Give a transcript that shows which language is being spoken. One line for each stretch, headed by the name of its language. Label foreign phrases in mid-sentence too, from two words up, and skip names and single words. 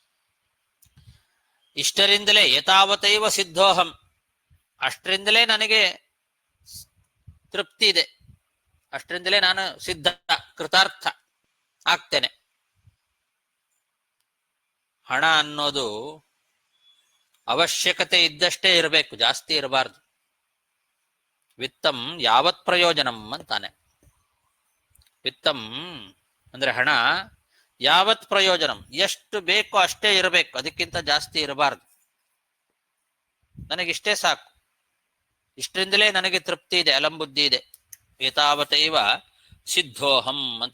Kannada: ಇಷ್ಟರಿಂದಲೇ
Sanskrit: ಯಥಾವತೈವ ಸಿದ್ಧೋಹಂ,
Kannada: ಅಷ್ಟರಿಂದಲೇ ನನಗೆ ತೃಪ್ತಿ ಇದೆ, ಅಷ್ಟರಿಂದಲೇ ನಾನು ಸಿದ್ಧ ಕೃತಾರ್ಥ ಆಗ್ತೇನೆ. ಹಣ ಅನ್ನೋದು ಅವಶ್ಯಕತೆ ಇದ್ದಷ್ಟೇ ಇರಬೇಕು, ಜಾಸ್ತಿ ಇರಬಾರ್ದು.
Sanskrit: ವಿತ್ತಂ ಯಾವತ್ ಪ್ರಯೋಜನಂ ಅಂತಾನೆ.
Kannada: ವಿತ್ತಂ ಅಂದ್ರೆ ಹಣ,
Sanskrit: ಯಾವತ್ ಪ್ರಯೋಜನಂ
Kannada: ಎಷ್ಟು ಬೇಕೋ ಅಷ್ಟೇ ಇರಬೇಕು, ಅದಕ್ಕಿಂತ ಜಾಸ್ತಿ ಇರಬಾರ್ದು. ನನಗಿಷ್ಟೇ ಸಾಕು, ಇಷ್ಟರಿಂದಲೇ ನನಗೆ ತೃಪ್ತಿ ಇದೆ, ಅಲಂಬುದ್ಧಿ ಇದೆ.
Sanskrit: ಏತಾವತೈವ ಸಿದ್ಧೋಹಂ ಅಂತ.